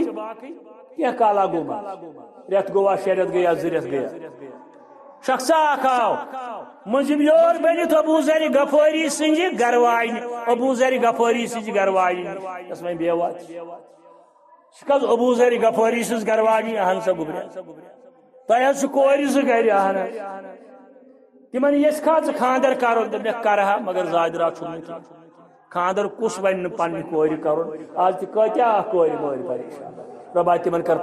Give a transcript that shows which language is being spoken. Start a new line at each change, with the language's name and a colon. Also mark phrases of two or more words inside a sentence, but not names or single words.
Kashmiri: کینٛہہ کالا گوٚو رٮ۪تھ گوٚوا 6 رٮ۪تھ گٔیا 2 رٮ۪تھ گٔیا شخصا اکھ آو مٔنٛزِم یور بٔنِتھ ابو ذر غفاری سٕنٛزِ گرواجنہِ ابو ذر غفاری سٕنٛزِ گرواجنہِ یۄس وۄنۍ بیوہ چھِ ابو ذر غفاری سٕنٛز گرواجنہِ اہن سا گوٚبریا تۄہہِ حظ چھُ کورِ زٕ گرِ اہن تِمن یژھکھا ژٕ خاندر کرُن دوٚپمکھ کرہا مگر زاجرا چھُم نہٕ کینٛہہ خاندر کُس وَنہِ نہٕ پننہِ کورِ کرُن آز تہِ کۭتیاہ کورِ مٲلۍ پریشان ربا تمن کر